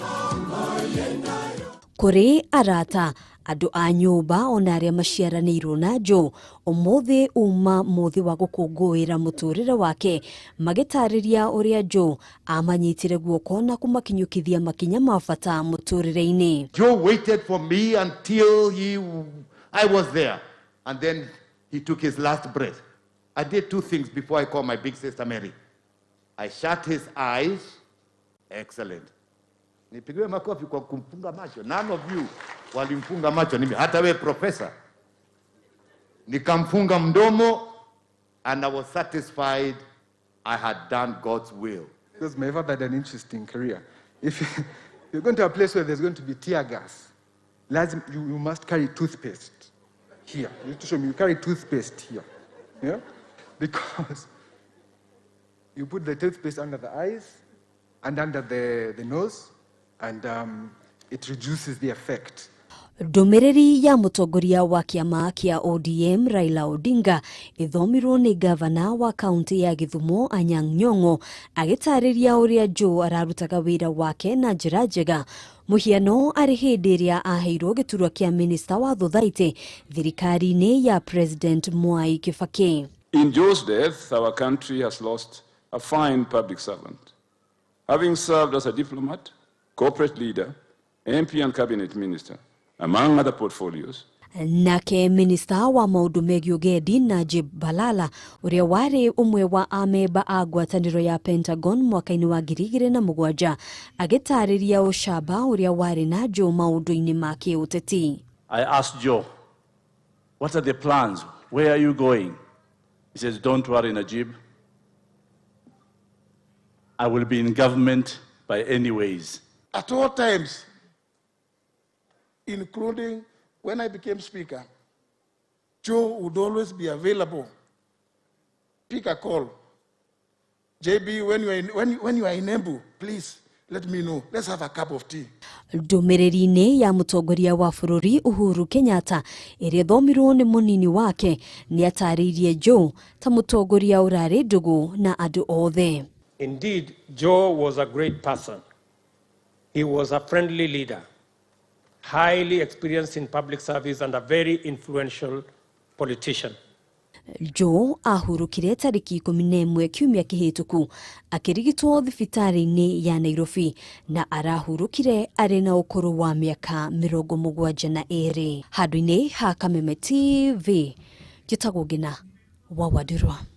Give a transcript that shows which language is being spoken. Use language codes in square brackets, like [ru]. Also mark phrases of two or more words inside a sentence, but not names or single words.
[ki] Kũrĩ arata andũ a nyũmba ona arĩa maciaranĩirwo na Joe ũmũthĩ uma mũthĩ wa gũkũngũĩra mũtũrĩre wake magĩtarĩria ũrĩa Joe amanyitire guoko na kũmakinyũkithia makinya ma bata mũtũrĩre-inĩ. [en] Joe waited for me until I was there, and then he took his last breath. I did two things before I called my big sister Mary. I shut his eyes. Excellent. [sw] Nipigiwe makofi kwa kumfunga macho. [en] None of you [sw] walimfunga macho. Hata we professor. Nikamfunga mdomo, [en] and I was satisfied I had done God's will. Because my father had an interesting career. If you're going to a place where there's going to be tear gas, you must carry toothpaste here. You have to show me you carry toothpaste here. Yeah? Because you put the toothpaste under the eyes and under the nose, and it reduces the effect. [ki] Ndũmĩrĩri ya mũtongoria wa kĩama kĩa ODM Raila Odinga ithomirwo nĩ gavana wa kaunti ya Gĩthumo Anyang' Nyong'o agĩtarĩria ũrĩa Joe ararutaga wĩra wake na njĩra njega. Mũhiano arĩ hĩndĩ ĩrĩa aheirwo gĩturwa kĩa minista wa Thothaitĩ thirikari-inĩ ya President Mwai Kibaki. [en] In Joe's death, our country has lost a fine public servant. Having served as a diplomat, corporate leader, MP and cabinet minister, among other portfolios. [ki] Nake minista wa maundu megiĩ ũgendi Najib Balala uria wari umwe wa ameba a ngwatanĩro ya Pentagon mwaka-inĩ wa 2007 agĩtarĩria ũcamba uria wari na Joe maundu-inĩ ma kĩũteti. [en] I asked Joe, what are the plans? Where are you going? He says, don't worry, Najib. I will be in government by any ways. At all times, including when I became Speaker, Joe would always be available. Pick a call. JB, when you are in Embu, please let me know. Let's have a cup of tea. [ki] Ndũmĩrĩri-inĩ ya mũtongoria wa bũrũri Uhuru Kenyatta ĩrĩa thomirwo nĩ mũnini wake nĩ atarĩirie Joe ta mũtongoria ũrarĩ ndũgũ na andũ othe. [en] Indeed, Joe was a great person. He was a friendly leader, highly experienced in public service and a very influential politician. [ki] Joe ahurũkire tarĩki 11 kiumia kĩhĩtũku akĩrigitwo thibitarĩ-inĩ ya Nairobi na arahurũkire arĩ na ũkũrũ wa mĩaka 72. Handũ-inĩ ha Kameme TV, njĩtagwo Ngina wa Wadirwa.